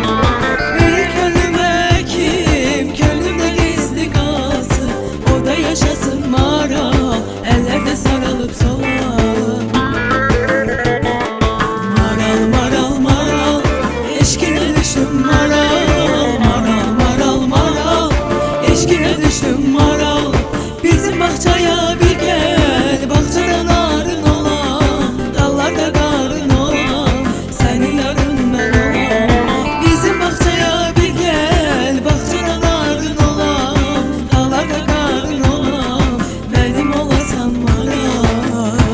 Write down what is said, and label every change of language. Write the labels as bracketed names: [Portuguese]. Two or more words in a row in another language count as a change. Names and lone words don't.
[Azerbaijani] Bir könlümə kim, könlümdə gizli qalsın, orada yaşasın maral, əllərdə saralıb salam. [Turkish] Maral maral maral, eşkine düştüm maral. Maral maral maral, eşkine düştüm maral. Bizim bahçaya bir gel, bahçada narın olam, dallarda karın olam, senin yarın ben olam. Bizim bahçaya bir gel, bahçada narın olam, dallarda karın olam, benim olasan maral.